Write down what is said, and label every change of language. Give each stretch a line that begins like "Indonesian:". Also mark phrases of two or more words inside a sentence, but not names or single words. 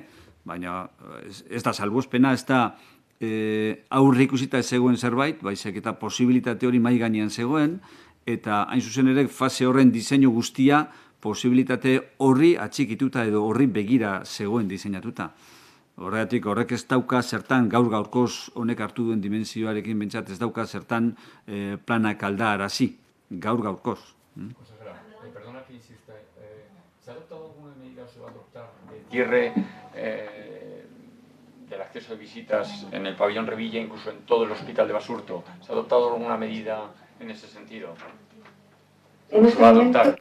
Basque: Baina ez da salbuespena, ez da aurreikusita zegoen zerbait, baizik eta posibilitate hori mahai gainean zegoen, eta hain zuzen ere fase horren diseinu guztia posibilitate horri atxikituta edo horri begira zegoen diseinatuta. Horregatik, horrek ez dauka zertan gaur-gaurkoz honek hartu duen dimensioarekin bentsat ez dauka zertan planak aldarazi, gaur-gaurkoz.
Spanish: Consejera, perdona que insista, ¿se ha adoptado alguna medida o se va a adoptar de cierre del acceso de visitas en el pabellón Revilla, incluso en todo el hospital de Basurto? ¿Se ha adoptado alguna medida en ese sentido? ¿Se va a adoptar?